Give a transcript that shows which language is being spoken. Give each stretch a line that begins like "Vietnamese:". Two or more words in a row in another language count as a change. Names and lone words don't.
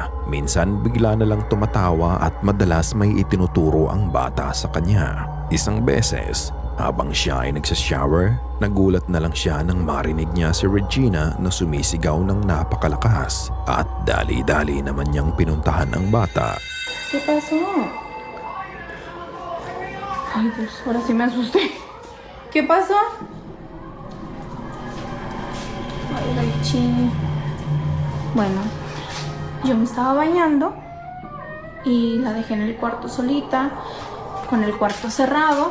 Filipino: Minsan bigla na lang tumatawa at madalas may itinuturo ang bata sa kanya. Isang beses, habang siya ay nagsashower, nagulat na lang siya nang marinig niya si Regina na sumisigaw ng napakalakas at dali-dali naman niyang pinuntahan ang bata.
Spanish: ¿Qué pasó? Ay, Dios, ahora sí me asusté. ¿Qué pasó? Ay, Rachel. Bueno, yo me estaba bañando y la dejé en el cuarto solita, con el cuarto cerrado.